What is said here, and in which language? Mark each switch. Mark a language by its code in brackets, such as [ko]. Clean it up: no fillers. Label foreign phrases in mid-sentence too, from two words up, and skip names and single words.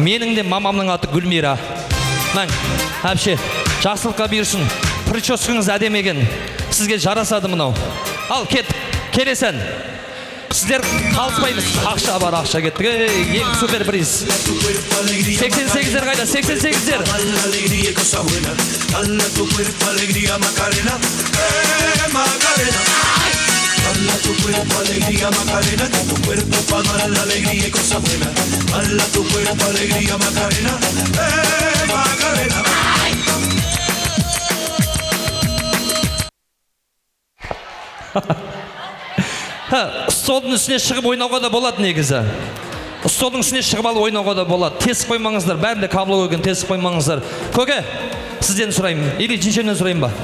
[kk] Менің де мамамның аты Гүлмира. Мәң, әпше, жақсылыққа бұйырсын. Прическаңыз әдемі екен. Сізге жарасады мынау. Ал, келесен. Сіздер қалыспаймыз. Ақша бар, ақша кеттік. Ең супер приз. 88-дер қайда? 88-дер. [es] Dala tu cuerpo alegría Macarena, que tu cuerpo pa' dar la alegría y cosas buenas. Dala tu cuerpo alegría Macarena, Macarena. [kk] Столдың үстіне шығып ойнауға да болады негізі. Столдың үстіне шығып алып ойнауға да болады. Тесіп қоймаңыздар, бәрінде кабло қойған, тесіп қоймаңыздар. Көке, сізден сұраймын, или жіншемнен сұрайын ба?